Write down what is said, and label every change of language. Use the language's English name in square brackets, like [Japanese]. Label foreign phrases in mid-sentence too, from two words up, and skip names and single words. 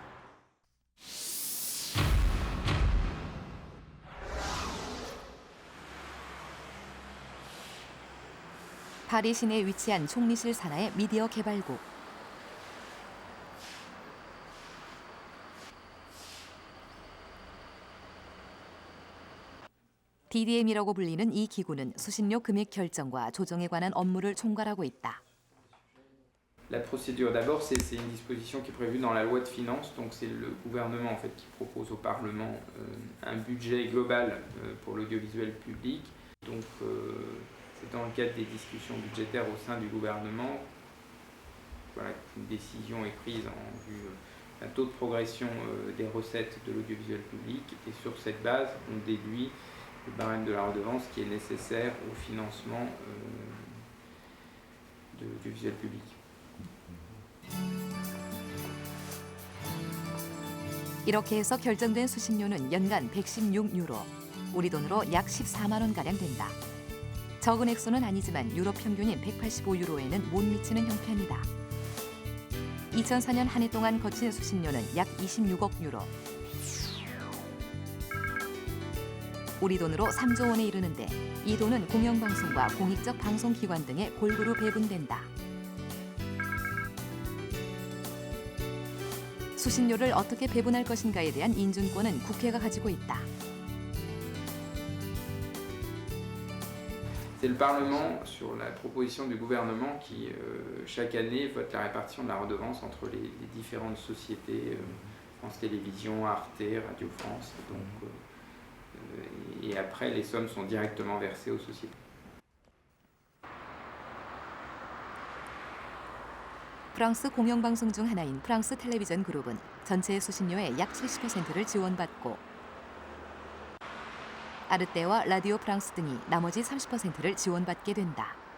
[Korean] 파리 시내에 위치한 총리실 산하의 미디어 개발국. DDM이라고 불리는 이 기구는 수신료 금액 결정과 조정에 관한 업무를 총괄하고 있다. [French] La procédure d'abord, c'est une disposition qui est prévue dans la loi de finances, donc c'est le gouvernement en fait qui propose au Parlement un budget global pour l'audiovisuel public. Donc c'est dans le cadre des discussions budgétaires au sein du gouvernement, voilà, une décision est prise en vue d'un taux de progression des recettes de l'audiovisuel public, et sur cette base, on déduit le barème de la redevance qui est nécessaire au financement de l'audiovisuel public. [Korean] 이렇게 해서 결정된 수신료는 연간 116유로, 우리 돈으로 약 14만 원가량 된다. 적은 액수는 아니지만 유럽 평균인 185유로에는 못 미치는 형편이다. 2004년 한 해 동안 거친 수신료는 약 26억 유로. 우리 돈으로 3조 원에 이르는데 이 돈은 공영방송과 공익적 방송기관 등에 골고루 배분된다. 수신료를 어떻게 배분할 것인가에 대한 인준권은 국회가 가지고 있다. [French] C'est le Parlement, sur la proposition du gouvernement, qui chaque année vote la répartition de la redevance entre les différentes sociétés, France Télévisions, Arte, Radio France. Donc, et après, les sommes sont directement versées aux sociétés. [Korean] 프랑스 공영방송 중 하나인 프랑스 텔레비전 그룹은 전체 수신료의 약 70%를 지원받고 아르테와 라디오 프랑스 등이 나머지 30%를 지원받게 된다.